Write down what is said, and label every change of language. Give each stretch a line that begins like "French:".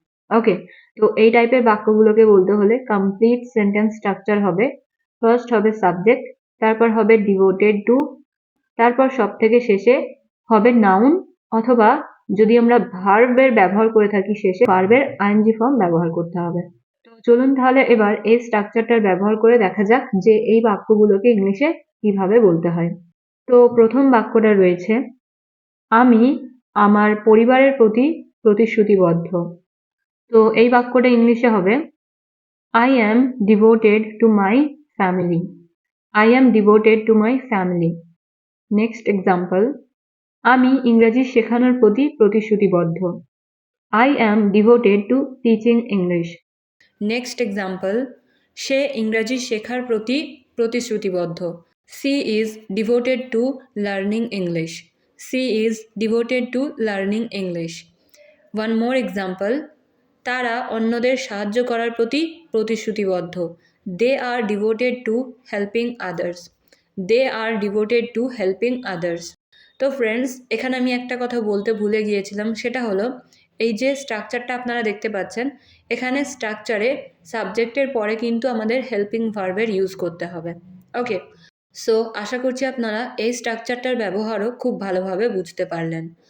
Bangla: ওকে, তো এই টাইপের বাক্যগুলোকে বলতে হলে কমপ্লিট সেন্টেন্স স্ট্রাকচার হবে, ফার্স্ট হবে সাবজেক্ট, তারপর হবে ডিভোটেড টু, তারপর সব থেকে শেষে হবে নাউন, অথবা যদি আমরা ভার্বের ব্যবহার করে থাকি শেষে ভার্বের আইএনজি ফর্ম ব্যবহার করতে হবে। তো চলুন তাহলে এবার এই স্ট্রাকচারটার ব্যবহার করে দেখা যাক যে এই বাক্যগুলোকে ইংলিশে কিভাবে বলতে হয়। তো প্রথম বাক্যটা রয়েছে, আমি আমার পরিবারের প্রতি প্রতিশ্রুতিবদ্ধ। তো এই বাক্যটা ইংলিশে হবে
English: I am devoted to my family. I am devoted to my family.
Bangla: Next example, আমি ইংরেজি শেখানোর প্রতি প্রতিশ্রুতিবদ্ধ।
English: I am devoted to teaching English.
Bangla: Next example, সে ইংরেজি শেখার প্রতি প্রতিশ্রুতিবদ্ধ।
English: She is devoted to learning English. She is devoted to learning English. One more example,
Bangla: তারা অন্যদের সাহায্য করার প্রতি প্রতিশ্রুতিবদ্ধ।
English: They are devoted to helping others. They are devoted to helping others.
Bangla: তো ফ্রেন্ডস, এখানে আমি একটা কথা বলতে ভুলে গিয়েছিলাম, সেটা হলো এই যে স্ট্রাকচারটা আপনারা দেখতে পাচ্ছেন, এখানে স্ট্রাকচারে সাবজেক্টের পরে কিন্তু আমাদের হেল্পিং ভার্বের ইউজ করতে হবে। ওকে, সো আশা করছি আপনারা এই স্ট্রাকচারটার ব্যবহারও খুব ভালোভাবে বুঝতে পারলেন।